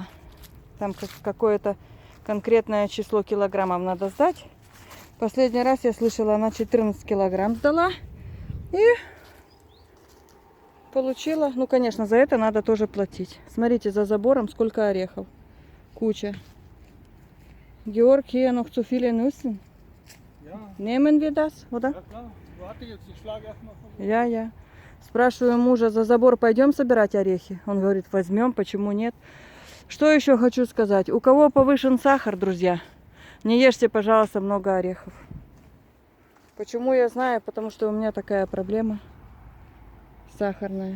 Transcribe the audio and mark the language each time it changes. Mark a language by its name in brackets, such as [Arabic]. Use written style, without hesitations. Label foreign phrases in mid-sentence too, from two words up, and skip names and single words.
[Russian] Там какое-то конкретное число килограммов надо сдать. Последний раз я слышала, она 14 килограмм сдала. И получила. Ну, конечно, за это надо тоже платить. Смотрите, за забором сколько орехов. Куча. [German] Georg, hier noch zu viele Nüsse. Ja. Nehmen wir das, oder? Ja klar. Warte jetzt, ich schlage erstmal vor. [Russian] Я. Спрашиваю мужа, за забор пойдем собирать орехи? Он говорит, возьмем, почему нет? Что еще хочу сказать? У кого повышен сахар, друзья, не ешьте, пожалуйста, много орехов. Почему я знаю? Потому что у меня такая проблема сахарная.